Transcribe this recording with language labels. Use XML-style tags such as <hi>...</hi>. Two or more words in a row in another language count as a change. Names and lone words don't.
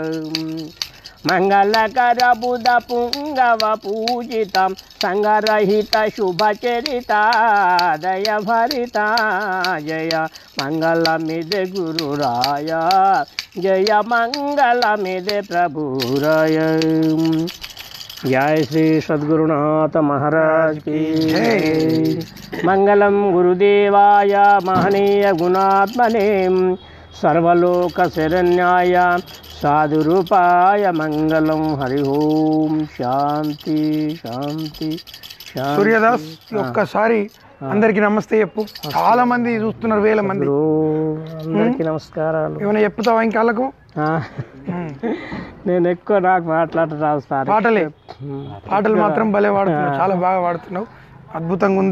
<kn>ಮಂಗಳಕರ ಬುಧ ಪುಂಗವ ಪೂಜಿತ ಸಂಗರಹಿತ ಶುಭ ಚರಿತ ದಯ ಭರಿತ ಜಯ ಮಂಗಳಮಿದೆ ಗುರುರಾಯ ಜಯ ಮಂಗಳಮಿದೆ ಪ್ರಭುರಾಯ</kn> <hi>जय श्री सद्गुरुनाथ महाराज की जय।</hi> <sa>मंगलम गुरुदेवाय महनीय गुणात्मने सर्वलोक शरण्याय साधुरूपाय मंगलम हरि ओम शांति शांति शांति।</sa> <te>సూర్యదాస్ ఒక్కసారి అందరికి నమస్తే చెప్పు. చాలా మంది చూస్తున్నారు, వేల మంది. అందరికి నమస్కారాలు. ఏమైనా చెప్తావా ఇంకాళ్ళకు? నేను ఎక్కువ నాకు మాట్లాడటం రాదు సార్. పాటలు మాత్రం భలే వాడుతున్నావు, చాలా బాగా వాడుతున్నావు, అద్భుతంగా ఉంది.</te>